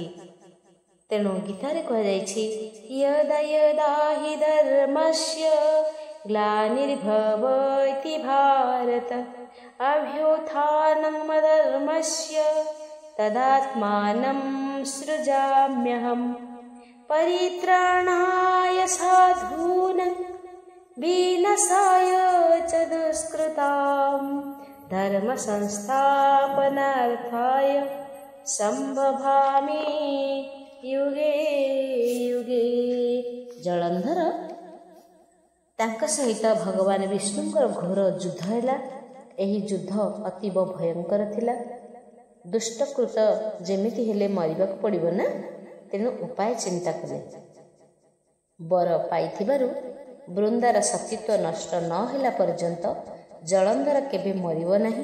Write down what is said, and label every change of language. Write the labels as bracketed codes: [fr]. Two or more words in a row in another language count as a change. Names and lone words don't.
[or] ତେଣୁ ଗୀତାରେ କୁହାଯାଇଛି, [sa] ୟଦା ୟଦା ହି ଧର୍ମସ୍ୟ ଗ୍ଲାନିର୍ଭବତି ଭାରତ ଅଭ୍ୟୁତ୍ଥାନମ୍ ଧର୍ମସ୍ୟ ତଦାତ୍ମାनं ସୃଜାମ୍ୟହମ୍ ପରିତ୍ରାଣାୟ ସାଧୂନାଂ विनाशाय च दुष्कृतां धर्म संस्थापनार्थाय संभवामि युगे युगे। [or] ଜଳନ୍ଧର ତାଙ୍କ ସହିତ ଭଗବାନ ବିଷ୍ଣୁଙ୍କର ଘୋର ଯୁଦ୍ଧ ହେଲା। ଏହି ଯୁଦ୍ଧ ଅତୀବ ଭୟଙ୍କର ଥିଲା। ଦୁଷ୍ଟକୃତ ଯେମିତି ହେଲେ ମରିବାକୁ ପଡ଼ିବ ନା, ତେଣୁ ଉପାୟ ଚିନ୍ତା କଲେ। ବର ପାଇଥିବାରୁ ବୃନ୍ଦାର ସତୀତ୍ୱ ନଷ୍ଟ ନ ହେଲା ପର୍ଯ୍ୟନ୍ତ ଜଳନ୍ଧର କେବେ ମରିବ ନାହିଁ।